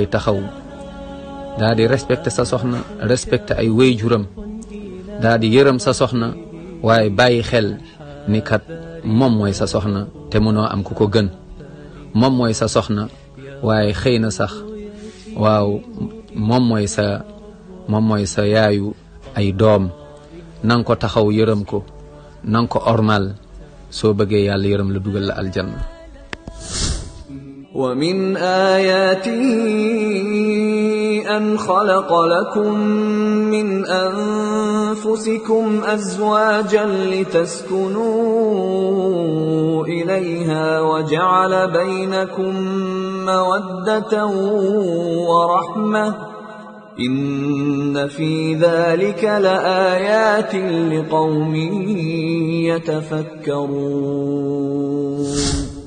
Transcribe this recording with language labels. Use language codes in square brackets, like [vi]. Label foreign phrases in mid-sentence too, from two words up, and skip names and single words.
[wo] taxaw daal di respecté sa soxna respecté ay wéyjuram daal di yërëm sa soxna waaye bàyyi xel ni kat moom mooy sa soxna te mënoo am ku ko gën moom mooy sa soxna waaye xëy na sax waaw moom mooy sa yaayu ay doom nanga ko taxaw yërëm ko nanga ko ormal soo bëggee yàlla yërëm la dugal la aljanna [ar] ومن آياته أن خلق لكم من أنفسكم أزواجا لتسكنوا إليها وجعل بينكم مودة ورحمة إن في ذلك لآيات لقوم يتفكرون